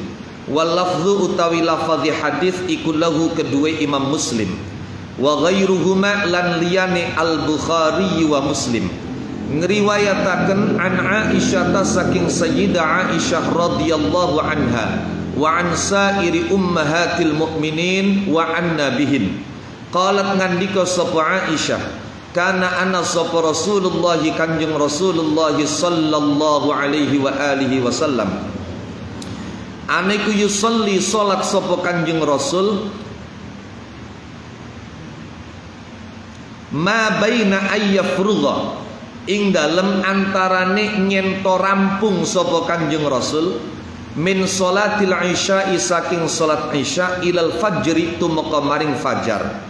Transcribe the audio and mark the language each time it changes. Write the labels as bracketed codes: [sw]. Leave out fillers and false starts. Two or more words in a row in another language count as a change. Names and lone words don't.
[ar] واللفظ [jv] utawi lafadhi hadis iku lahu kedua Imam Muslim, [ar] وغيرهما [jv] lan liyane Al-Bukhari wa Muslim. [ar] Ngriwayataken عن عائشة saking Sayyidah Aisyah رضي الله عنها وعن سائر أمهات المؤمنين وعنا بهن. [jv] Qalat ngandika sapa Aisyah, kana ana sapa Rasulullah kanjeng Rasulullah [ar] صلى الله عليه وآله وسلم, [jv] aniku yusolli salat sapa kanjeng Rasul [ar] ما بين أن يفرغ, [jv] ing dalem antarane nyento rampung sapa kanjeng Rasul [ar] من صلاة العشاء [jv] saking salat isya [ar] إلى الفجر [jv] tumeka maring fajar.